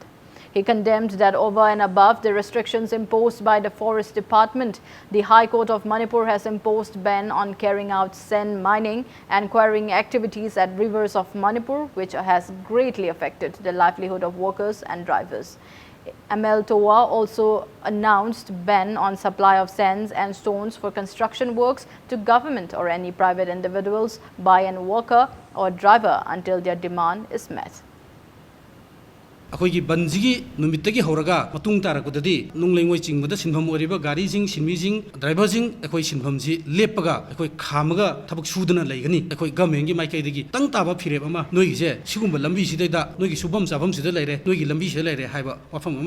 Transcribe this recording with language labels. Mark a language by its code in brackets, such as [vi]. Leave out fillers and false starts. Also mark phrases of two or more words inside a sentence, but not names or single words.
[en] He condemned that over and above the restrictions imposed by the Forest Department, the High Court of Manipur has imposed ban on carrying out sand mining and quarrying activities at rivers of Manipur, which has greatly affected the livelihood of workers and drivers. ML Toa also announced ban on supply of sands and stones for construction works to government or any private individuals by a worker or driver until their demand is met. [mni] अखोई बंजी नुमितगी होरगा मतुंग तारकुददी नुंगलेंगोय चिंगबदा सिनफम ओरिबा गारीजिंग सिनमिजिंग ड्राइवरजिंग अखोई सिनफमजी लेपगा अखोई खामगा थबक सुदना लेगनी अखोई गवर्नमेंट गी माइकैदगी तंग ताबा फिरेब अमा नोइगिसे सिगुंबा लंबी सिदैदा नोइगी सुबम चाबम सिदा लेरे नोइगी लंबी सिदा लेरे हाइबा वाफम अमा